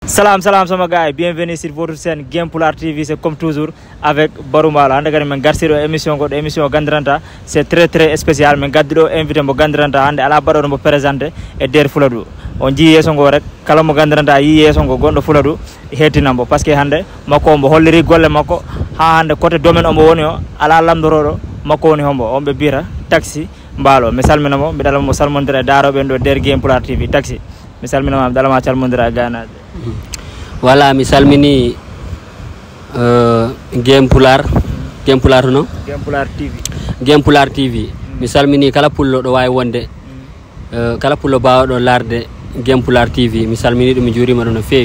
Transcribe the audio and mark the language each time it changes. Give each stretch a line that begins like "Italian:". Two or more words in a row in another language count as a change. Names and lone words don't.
French: Salam sama gars, bienvenue sur votre chaîne Game Pulaar TV, c'est comme toujours avec Barou Mbalo.
Fula: Hande gari men gartiro émission Gandiranta,
French: c'est très spécial.
Fula: Men gaddido invité mo Gandiranta hande ala baɗoɗo mo présenté e der Fuladu. On ji yeso ngo rek kala mo Gandiranta yi yeso ngo gondo Fuladu hettinambo
French: parce que
Fula: hande makko mo holliri golle makko ha hande
French: côté domaine
Fula: omo woni o ala lamdoroɗo makko woni hombo on ɓe biyata taxi Mbalo. Mi salminamo mi ɗalamo salmodira daroɓe en ɗo der Game Pulaar TV taxi. Mi salminama mi ɗalama calmodira ganaɓe. Voilà, mi salmini Game Pulaar no Game Pulaar TV mi salmini kala pullo ɗo wawi wonde kala pullo bawɗo larde Game Pulaar TV mi salmini ɗum mi juurima ɗum no feewi.